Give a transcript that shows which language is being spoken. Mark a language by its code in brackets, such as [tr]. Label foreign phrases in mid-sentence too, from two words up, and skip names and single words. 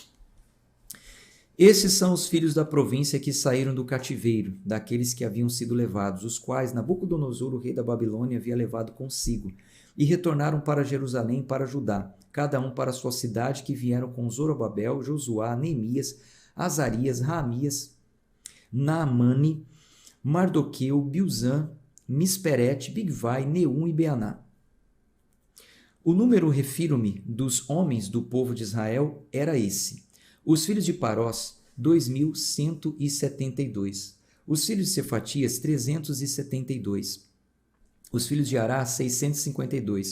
[pt] Esses são os filhos da província que saíram do cativeiro, daqueles que haviam sido levados, os quais Nabucodonosor, o rei da Babilônia, havia levado consigo, e retornaram para Jerusalém para Judá, cada um para sua cidade, que vieram com Zorobabel, Josuá, Neemias, Azarias, Raamias, Naamane, Mardoqueu, Bilzã, Misperete, Bigvai, Neum e Beaná. O número, refiro-me, dos homens do povo de Israel era esse: os filhos de Parós, 2.172. Os filhos de Cefatias, 372. Os filhos de Ará, 652.